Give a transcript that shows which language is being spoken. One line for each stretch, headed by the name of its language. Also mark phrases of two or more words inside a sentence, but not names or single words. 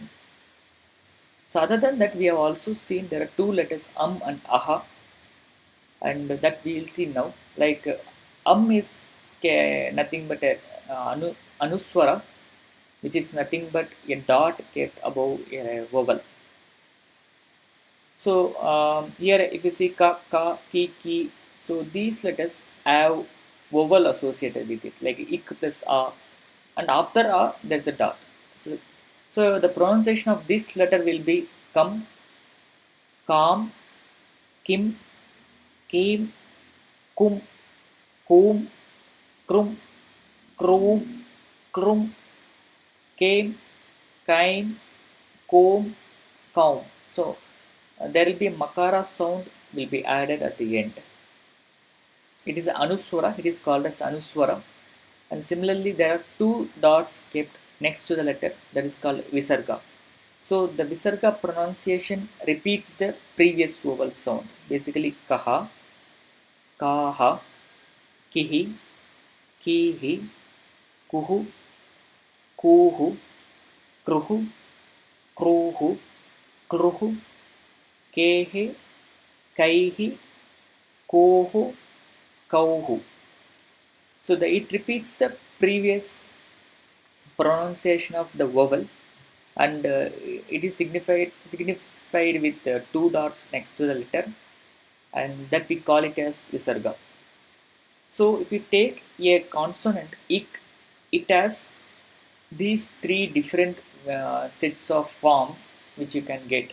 English: So other than that, we have also seen there are two letters and aha, and that we will see now. Like is nothing but a anuswara, which is nothing but a dot kept above a vowel. So here if you see ka, ka, ki, ki, so these letters have vowel associated with it, like ik plus a, and after a there's a dot. So the pronunciation of this letter will be come, kam, kim, kim, kum, kum, krum, krum, krum, came, came, comb, comb. So there will be a makara sound will be added at the end. It is anuswara. It is called as anuswara. And similarly, there are two dots kept next to the letter, that is called visarga. So the visarga pronunciation repeats the previous vowel sound. Basically, kaha, kaha, kihi, kihi, kuhu, kuhu, kruhu, kruhu, kruhu, kehe, kaihi, kohu, kauhu. So it repeats the previous pronunciation of the vowel, and it is signified with two dots next to the letter, and that we call it as visarga. So if we take a consonant ik, it has these three different sets of forms which you can get.